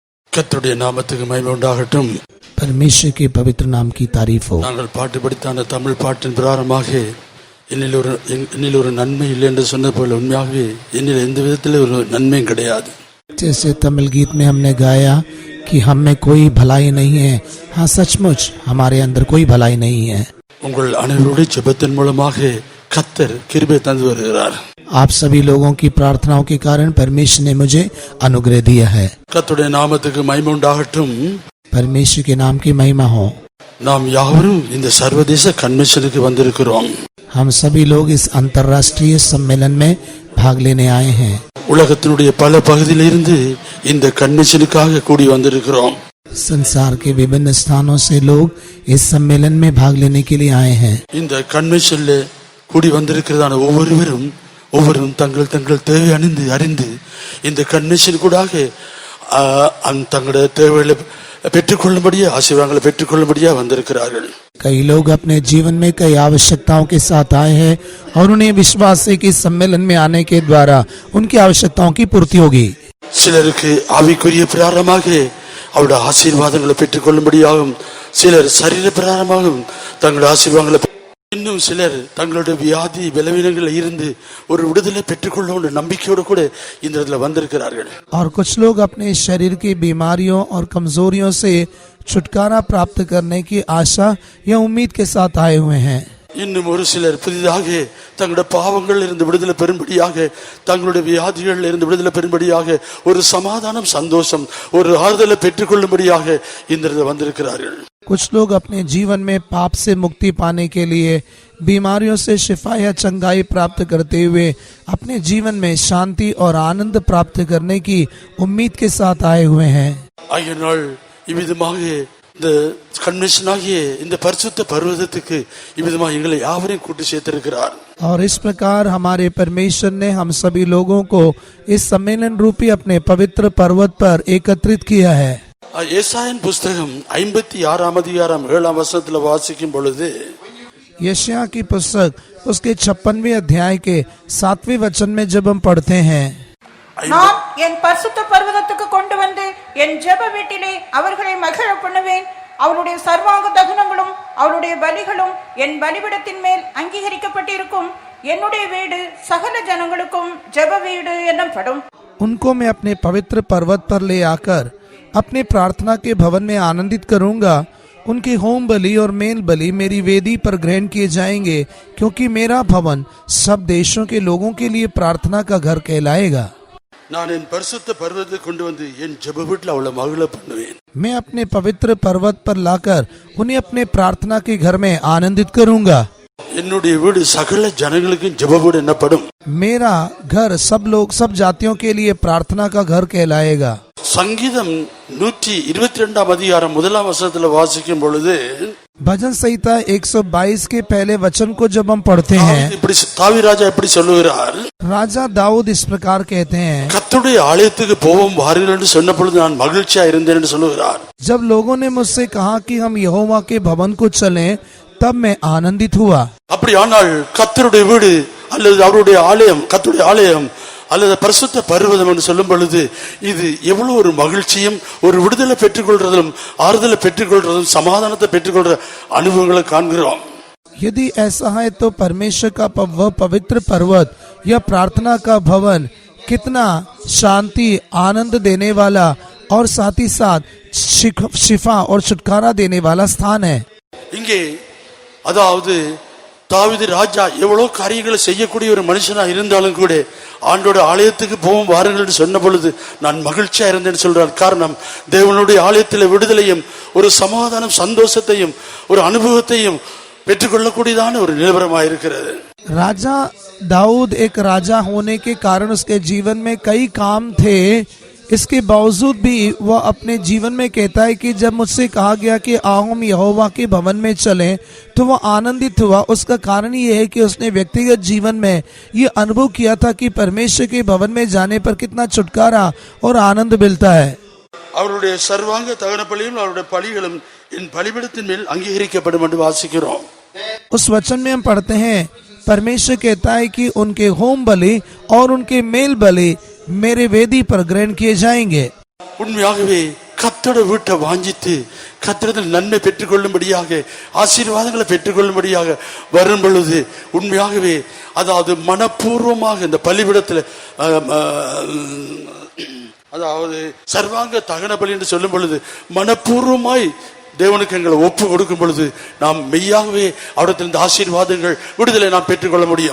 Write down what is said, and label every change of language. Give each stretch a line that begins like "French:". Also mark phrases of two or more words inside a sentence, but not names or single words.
Tamil: கர்த்தருடைய நாமத்துக்கு மகிமை உண்டாகட்டும்.
Hindi: परमेश्वर के पवित्र नाम की तारीफ हो।
Tamil: நாங்கள் பாட்டு படித்த அந்த தமிழ் பாட்டின் பிரகாரமாக என்னில் ஒரு நன்மை இல்லை என்று சொன்ன போல உண்மையாகவே என்னில் எந்த விதத்தில் ஒரு நன்மையும் கிடையாது.
Hindi: जैसे तमिल गीत में हमने गाया कि हम में कोई भलाई नहीं है, हाँ सचमुच हमारे अंदर कोई भलाई नहीं है।
Tamil: உங்கள் அனைவருடைய ஜெபத்தின் மூலமாக கர்த்தர் கிருபை தந்து வருகிறார்.
Hindi: आप सभी लोगों की प्रार्थनाओं के कारण परमेश्वर ने मुझे अनुग्रह दिया है।
Tamil: கர்த்தருடைய நாமத்துக்கு மகிமை உண்டாகட்டும்.
Hindi: परमेश्वर के नाम की महिमा हो।
Tamil: நாம் யாவரும் இந்த சர்வதேச கன்வென்ஷனுக்கு வந்திருக்கிறோம்.
Hindi: हम सभी लोग इस अंतर्राष्ट्रीय सम्मेलन में भाग लेने आए हैं।
Tamil: உலகத்தினுடைய பல பகுதியிலிருந்து இந்த கன்வென்ஷனுக்காக கூடி வந்திருக்கிறோம்.
Hindi: संसार के विभिन्न स्थानों से लोग इस सम्मेलन में भाग लेने के लिए आए हैं।
Tamil: இந்த கன்வென்ஷன்ல கூடி வந்திருக்கிறதான ஒவ்வொருவரும் தங்கள் தேவை அறிந்து இந்த கன்வென்ஷன் கூடாக தங்களுடைய தேவைகளை பெற்றுக்கொள்ளும்படியா ஆசீர்வாதங்களை பெற்றுக்கொள்ளும்படியா வந்திருக்கிறார்கள்.
Hindi: कई लोग अपने जीवन में कई आवश्यकताओं के साथ आए हैं और उन्हें विश्वास है कि सम्मेलन में आने के द्वारा उनकी आवश्यकताओं की पूर्ति होगी।
Tamil: சிலருக்கு ஆவிக்குரிய பிரகாரமாக அவருடைய ஆசீர்வாதங்களை பெற்றுக்கொள்ளும்படியாகவும், சிலர் சரீர பிரகாரமாகவும் தங்களுடைய ஆசீர்வாதங்களை, இன்னும் சிலர் தங்களுடைய வியாதி பலவீனங்களில் இருந்து ஒரு விடுதலை பெற்றுக்கொள்ள நம்பிக்கையோடு கூட இந்த இடத்துல வந்திருக்கிறார்கள்.
Hindi: और कुछ लोग अपने शरीर की बीमारियों और कमजोरियों से छुटकारा प्राप्त करने की आशा या उम्मीद के साथ आए हुए हैं।
Tamil: இன்னும் ஒரு சிலர் புதிதாக தங்களுடைய பாவங்கள் இருந்து விடுதலை பெறும்படியாக, தங்களுடைய வியாதிகள் இருந்து விடுதலை பெறும்படியாக, ஒரு சமாதானம், சந்தோஷம், ஒரு ஆறுதலை பெற்றுக்கொள்ளும்படியாக இந்த வந்திருக்கிறார்கள்.
Hindi: कुछ लोग अपने जीवन में पाप से मुक्ति पाने के लिए, बीमारियों से शिफा या चंगाई प्राप्त करते हुए अपने जीवन में शांति और आनंद प्राप्त करने की उम्मीद के साथ आए हुए हैं।
Tamil: ஆகையால் இவ்விதமாக இந்த கன்வென்ஷன் ஆகிய இந்த பரிசுத்த பர்வதத்துக்கு இவ்விதமாக எங்களை யாவரையும் கூட்டி சேர்த்திருக்கிறார்.
Hindi: और इस प्रकार हमारे परमेश्वर ने हम सभी लोगों को इस सम्मेलन रूपी अपने पवित्र पर्वत पर एकत्रित किया है।
Tamil: ஏசாயன் புஸ்தகம் 56 அதிகாரம் 7 வசனத்துல வாசிக்கும் பொழுது,
Hindi: यशायाह की पुस्तक उसके 56वें अध्याय के 7वें वचन में जब हम पढ़ते हैं,
Tamil: நான் என் பரிசுத்த பர்வதத்துக்கு கொண்டு வந்து என் ஜெப வீட்டிலே அவர்களை மகிழ பண்ணுவேன். அவருடைய சர்வாங்க தகனங்களும் அவருடைய பலிகளும் என் பலிபீடத்தின் மேல் அங்கீகரிக்கப்பட்டிருக்கும். என்னுடைய வீடு சகல ஜனங்களுக்கும் ஜெப வீடு என்னப்படும்.
Hindi: उनको मैं अपने पवित्र पर्वत पर ले आकर अपने प्रार्थना के भवन में आनंदित करूंगा। उनके होम बलि और मेल बलि मेरी वेदी पर ग्रहण किए जाएंगे, क्योंकि मेरा भवन सब देशों के लोगों के लिए प्रार्थना का घर कहलाएगा।
Tamil: நான் என் பரிசுத்த பர்வதத்தை கொண்டு வந்து என் ஜெப வீட்டில் அவளை மகிழ பண்ணுவேன்.
Hindi: मैं अपने पवित्र पर्वत पर लाकर उन्हें अपने प्रार्थना के घर में आनंदित करूंगा।
Tamil: என்னுடைய வீடு சகல ஜனங்களுக்கும் ஜெப வீடு என்னப்படும்.
Hindi: मेरा घर सब लोग, सब जातियों के लिए प्रार्थना का घर कहलाएगा।
Tamil: சங்கீதம் 122 அதிகாரம் 1 வசனத்துல வாசிக்கும் பொழுது,
Hindi: भजन संहिता 122 के पहले वचन को जब हम पढ़ते हैं,
Tamil: தாவீது ராஜா எப்படி சொல்லுகிறார்,
Hindi: राजा दाऊद इस प्रकार कहते हैं,
Tamil: கர்த்தருடைய ஆலயத்துக்கு போவோம் வாருங்கள் என்று சொன்ன பொழுது நான் மகிழ்ச்சியா இருந்தேன் என்று சொல்லுகிறார்.
Hindi: जब लोगों ने मुझसे कहा कि हम यहोवा के भवन को चलें, तब मैं आनंदित हुआ।
Tamil: அப்படியானால் கர்த்தருடைய வீடு அல்லது அவருடைய ஆலயம், கர்த்தருடைய ஆலயம் அல்லது பரிசுத்த பர்வதம் என்று சொல்லும் பொழுது இது எவ்வளவு ஒரு மகிழ்ச்சியும், ஒரு விடுதலை பெற்றுக்கொள்றதும், ஆறுதலை பெற்றுக்கொள்றதும், சமாதானத்தை பெற்றுக்கொள்ற அனுபவங்களை காண்கிறோம்.
Hindi: यदि ऐसा है तो परमेश्वर का वह पवित्र पर्वत या प्रार्थना का भवन कितना शांति, आनंद देने वाला और साथ ही साथ शिफा और छुटकारा देने वाला स्थान है।
Tamil: இங்கே அதாவது தாவீது ராஜா எவ்வளவு காரியங்களை செய்யக்கூடிய ஒரு மனுஷனா இருந்தாலும் கூட ஆண்டோட ஆலயத்துக்கு போவோம் வாருங்கள் என்று சொன்ன பொழுது நான் மகிழ்ச்சியா இருந்தேன்னு சொல்றார். காரணம், தேவனுடைய ஆலயத்தில் விடுதலையும், ஒரு சமாதானம், சந்தோஷத்தையும், ஒரு அனுபவத்தையும் பெற்றுக்கொள்ளக்கூடியதான ஒரு நிலவரமாக இருக்கிறது.
Hindi: राजा दाऊद एक राजा होने के कारण उसके जीवन में कई काम थे, इसके बावजूद भी वह अपने जीवन में कहता है कि जब मुझसे कहा गया कि आओ हम यहोवा के भवन में चलें, तो वह आनंदित हुआ। उसका कारण ये है कि उसने व्यक्तिगत जीवन में ये अनुभव किया था कि परमेश्वर के भवन में जाने पर कितना छुटकारा और आनंद मिलता है।
Tamil: அவருடைய சர்வாங்க தகன பலியும் அவருடைய பலிகளும் என் பலிபீடத்தின் மேல் அங்கீகரிக்கப்படும் என்று வாசிக்கிறோம்.
Hindi: उस वचन में हम पढ़ते हैं, परमेश्वर कहता है कि उनके होम बलि और उनके मेल बलि मेरे वेदी पर ग्रहण किए जाएंगे।
Tamil: உண்மையாகவே கர்த்தருடைய வீட்டை வாஞ்சித்து கர்த்தரிடத்தில் நன்மை பெற்றுக்கொள்ளும்படியாக ஆசீர்வாதங்களை பெற்றுக்கொள்ளும்படியாக வரும் பொழுது உண்மையாகவே அதாவது மனப்பூர்வமாக இந்த பலிபீடத்தில் அதாவது சர்வாங்க தகன பலி என்று சொல்லும் பொழுது மனப்பூர்வமாய் தேவனுக்கு எங்களை ஒப்பு கொடுக்கும் பொழுது நாம் மெய்யாகவே அவரிடத்திலிருந்து ஆசீர்வாதங்கள் விடுதலை நாம் பெற்றுக்கொள்ள முடியும்.